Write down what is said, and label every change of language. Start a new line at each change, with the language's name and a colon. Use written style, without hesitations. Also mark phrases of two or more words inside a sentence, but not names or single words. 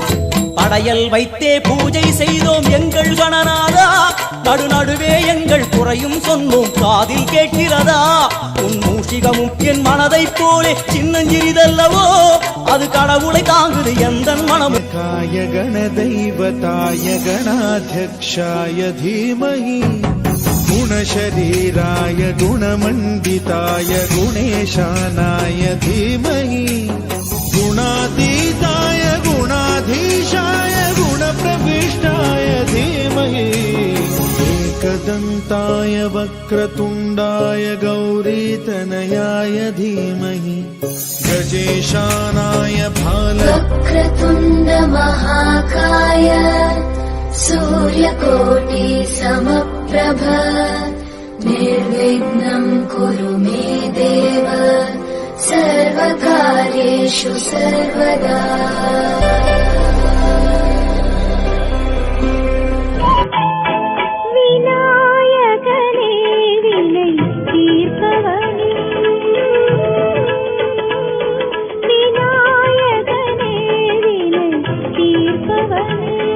Tamil: படையல் வைத்தே பூஜை செய்தோம் எங்கள் கணநாதா. நடுநடுவே எங்கள் குறையும் சொன்னோம் காதில் கேட்கிறதா. உன் மூஷிகமும் என் மனதை போலே சின்னஞ்சிறிதல்லவோ. அது கடவுளை தாங்குது எந்த மனமும்.
Sanskrit: गाय गण दैवताय கணாध्यक्षाय धीमहि गुणशरीराय गुणमण्डिताय गुणेशानाय धीमहि गुणातीताय गुणाधीशाय गुणप्रविष्टाय धीमहि एकदन्ताय वक्रतुण्डाय गौरीतनयाय धीमहि गजेशानाय वक्रतुण्ड महाकाय सूर्यकोटि समप्रभ निर्विघ्नं कुरु मे देव सर्वकार्येषु सर्वदा.
Tamil: விநாயகனே வினை தீர்ப்பவனே. விநாயகனே வினை தீர்ப்பவனே.